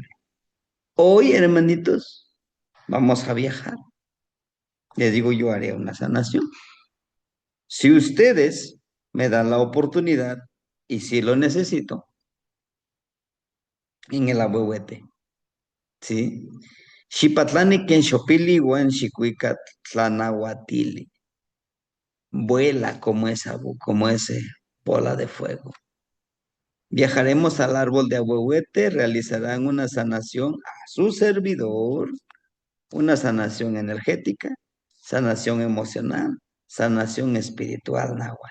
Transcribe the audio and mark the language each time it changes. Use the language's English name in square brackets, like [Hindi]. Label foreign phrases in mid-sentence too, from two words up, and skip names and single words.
[Spanish] Hoy, hermanitos, vamos a viajar. Les digo, yo haré una sanación. Si ustedes me dan la oportunidad, y si lo necesito, en el ahuehuete, ¿sí? [Nahuatl languages] Xipatlani ken xopili wan xikuikat tlanahuatili. [Spanish] Vuela como ese bola de fuego. Viajaremos al árbol de ahuehuete, realizarán una sanación a su servidor, una sanación energética, sanación emocional, sanación espiritual, náhuatl.